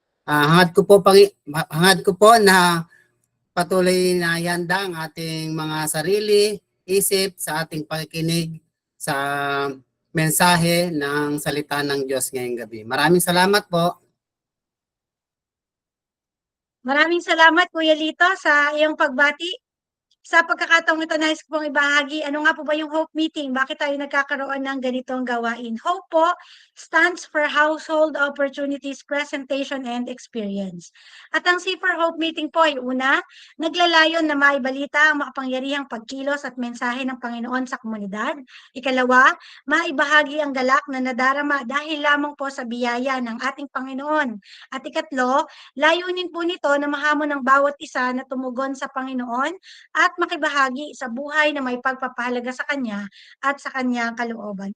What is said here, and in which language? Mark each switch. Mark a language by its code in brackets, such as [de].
[tl] Hangad ko po na patuloy na ihanda ang ating mga sarili, isip sa ating pakikinig sa mensahe ng salita ng Diyos ngayong gabi. Maraming salamat po. Maraming salamat, Kuya Lito, sa iyong pagbati. Sa pagkakataong ito, nais ko pong ibahagi, ano nga po ba yung Hope Meeting? Bakit tayo nagkakaroon ng ganitong gawain? [en] Hope [tl] po [en] stands for Household Opportunities, Presentation, and Experience. [tl] At ang C for Hope Meeting po ay una, naglalayon na maibalita ang makapangyarihang pagkilos at mensahe ng Panginoon sa komunidad. Ikalawa, maibahagi ang galak na nadarama dahil lamang po sa biyaya ng ating Panginoon. At ikatlo, layunin po nito na mahamon ng bawat isa na tumugon sa Panginoon at makibahagi sa buhay na may pagpapahalaga sa Kanya at sa Kanyang kalooban.